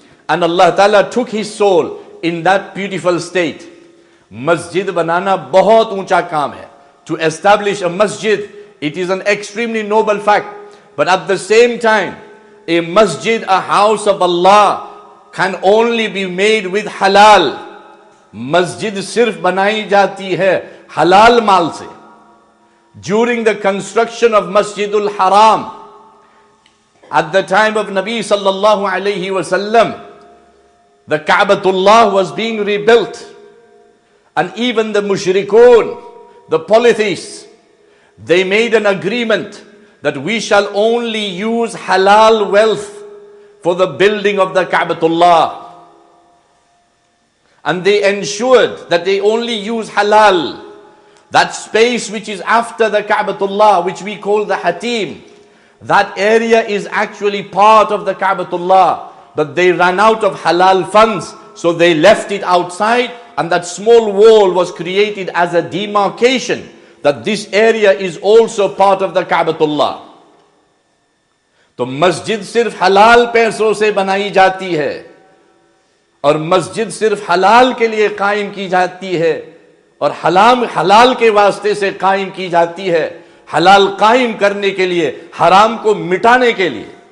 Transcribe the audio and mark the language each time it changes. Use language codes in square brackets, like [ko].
[en] And Allah Ta'ala took his soul in that beautiful state. [hi] Masjid banana bahut uncha kaam hai. [en] To establish a masjid, it is an extremely noble fact. But at the same time, a masjid, a house of Allah, can only be made with halal. [hi] Masjid sirf बनाई जाती है halal माल से. [en] During the construction of Masjidul Haram, at the time of Nabi sallallahu alayhi wasallam, the Ka'batullah was being rebuilt, and even the mushrikun, the polytheists, they made an agreement that we shall only use halal wealth for the building of the Ka'batullah. And they ensured that they only use halal. That space which is after the Ka'batullah, which we call the Hatim, that area is actually part of the Ka'batullah. But they ran out of halal funds, so they left it outside, and that small wall was created as a demarcation that this area is also part of the Ka'batullah. [hi] तो मस्जिद सिर्फ हलाल पैसों से बनाई जाती है, और मस्जिद सिर्फ हलाल के लिए कायम की जाती है, और हलाल के वास्ते से कायम की जाती है। हलाल कायम करने के लिए, हराम को मिटाने के लिए।